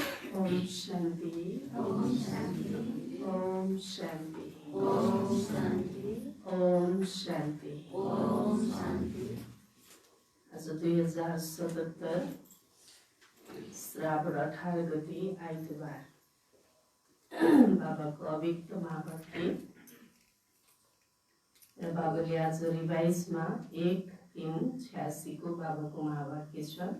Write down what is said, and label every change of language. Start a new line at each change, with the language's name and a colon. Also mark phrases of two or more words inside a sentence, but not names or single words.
Sanskrit: ओम शांति, ओम शांति, ओम शांति, ओम शांति, ओम शांति, ओम शांति।
Nepali: आज 2077 श्रावण 18 गते आइतबार बाबाको अव्यक्त महावाक्य र बाबाले आज रिभाइजमा 1-3-86 को बाबाको महावाक्य छ